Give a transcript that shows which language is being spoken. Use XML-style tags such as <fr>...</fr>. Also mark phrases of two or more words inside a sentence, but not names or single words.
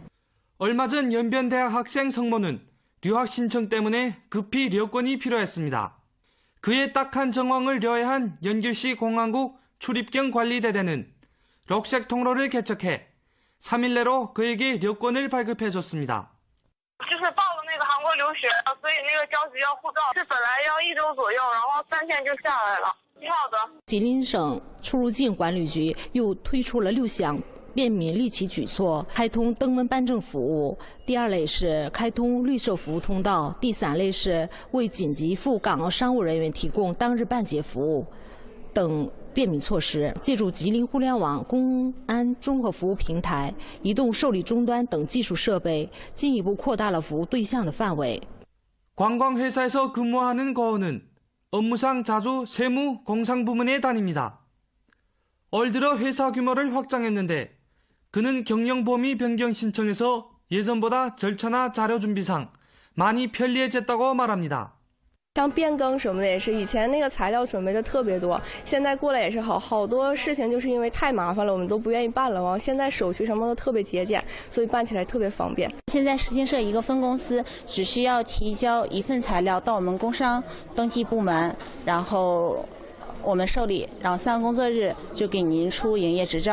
<ko>얼마 전 연변대학 학생 성모는 유학 신청 때문에 급히 여권이 필요했습니다. 그의 딱한 정황을 려해한 연길시 공안국 출입경 관리대대는 록색 통로를 개척해 3일 내로 그에게 여권을 발급해줬습니다.</ko> <zh>就是报了那个韩国留学，所以那个着急要护照，是本来要1周左右，然后3天就下来了。挺好的。吉林省出入境管理局又推出了6项便民利企举措，开通登门办证服务；第2类是开通绿色服务通道；第3类是为紧急赴港澳商务人员提供当日办结服务等便民措施。借助吉林互联网公安综合服务平台、移动受理终端等技术设备，进一步扩大了服务对象的范围。</zh> <ko>관광회사에서 근무하는 거은은 업무상 자주 세무, 공상 부문에 다닙니다. 올 들어 회사 규모를 확장했는데 그는 경영 범위 변경 신청에서 예전보다 절차나 자료 준비상 많이 편리해졌다고 말합니다.</ko> <zh>像变更什么的也是，以前那个材料准备的特别多，现在过来也是好多事情就是因为太麻烦了，我们都不愿意办了。然后现在手续什么都特别节俭，所以办起来特别方便。现在实行社一个分公司，只需要提交一份材料到我们工商登记部门，然后 我们受理，然后3个工作日就给您出营业执照。</zh>